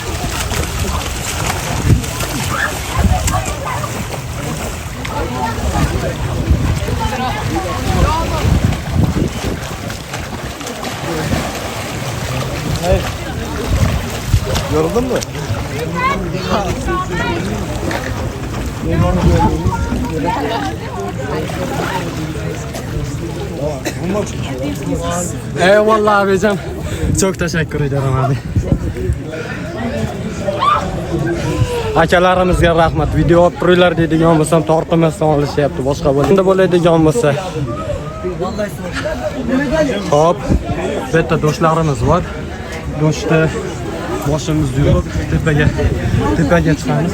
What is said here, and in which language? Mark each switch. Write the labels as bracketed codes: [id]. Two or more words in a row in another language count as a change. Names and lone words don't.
[tr] Yoruldun mu? Eyvallah abicim. Çok teşekkür ederim abi. [uz] Akalarimizga rahmat. Video olib turinglar deydigan bo'lsam tortmasdan olishyapti. Boshqa bo'ladi. Bo'ladigan bo'lsa. Hop. Bu yerda do'stlarimiz bor. Do'stda boshimiz yurib tepaga chiqamiz.